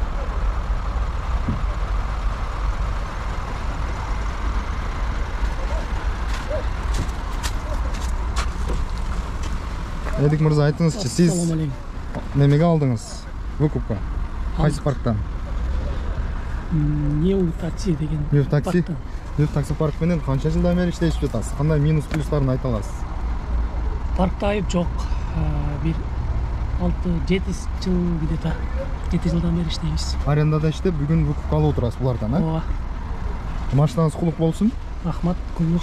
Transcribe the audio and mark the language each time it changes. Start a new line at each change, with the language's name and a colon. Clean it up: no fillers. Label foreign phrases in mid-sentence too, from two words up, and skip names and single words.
Kyrgyz: Эдик мырза, айтыңызчы, сиз немеге алдыңыз выкупка? Кайсы парктан? New Taxi деген. New Taxi? New Taxi парк менен канча жылдан бери иштешип жатасыз? Кандай минус плюстарын айта аласыз? Паркта айып жок. Бир 6-7 жыл где-то. 7 жылдан бери иштейбиз. Арендада иштеп, бүгүн выкупка алып отурасыз булардан, Ооба. Машинаңыз кулук болсун. Рахмат, кулук.